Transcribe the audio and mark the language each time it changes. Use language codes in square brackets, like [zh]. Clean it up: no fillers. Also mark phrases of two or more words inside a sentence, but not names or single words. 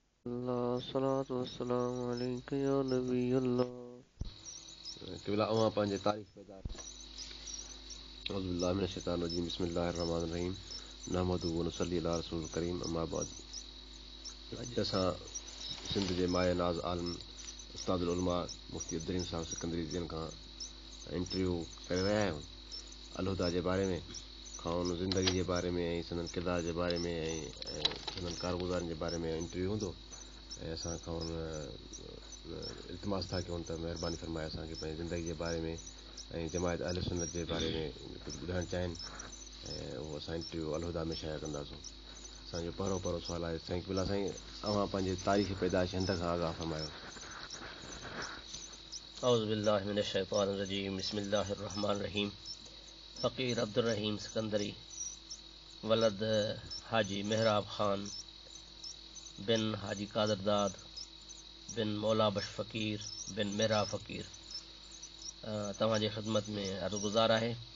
[ar] الله الصلاة والسلام عليك يا نبي الله. [sd] क़िबला अवां पंहिंजे तारीफ़ पैदा [ar] أعوذ بالله من الشيطان الرجيم بسم الله الرحمن الرحيم نحمده ونصلي على رسوله الكريم أما بعد. [sd] अॼु असां सिंध जे माए नाज़ आलिम उस्तादुल उलमा मुफ्ती अब्दुल साहिब सिकंदरी जिन खां इंटरव्यू करे रहिया आहियूं अलहुदा जे बारे में, खां ज़िंदगी जे बारे में ऐं संदन किरदार जे बारे में ऐं संदन कारगुज़ारनि जे बारे में इंटरव्यू हूंदो ऐं असां खां इल्तिमास था कयूं त महिरबानी फ़रमाए असांखे पंहिंजी ज़िंदगी जे बारे में ऐं जमायत अहले सुन्नत जे बारे में कुझु ॿुधाइणु चाहिनि ऐं उहो असां इंटरव्यू अलहुदा में शाया कंदासूं। असांजो पहिरों सुवालु आहे साईं क़िबला साईं अवां पंहिंजे तारीख़ी पैदाइश हिंद खां आगाह फरमायो। [ar] أعوذ بالله من الشيطان الرجيم بسم الله الرحمن الرحيم. [sd] फ़कीर अब्दुल रहीम सिकंदरी वलद हाजी मेहराब खान बिन हाजी कादरदाद बिन मौला बश फ़कीर बिन मेहरा फ़कीर तव्हांजे ख़िदमत में अर्ज़गुज़ार आहे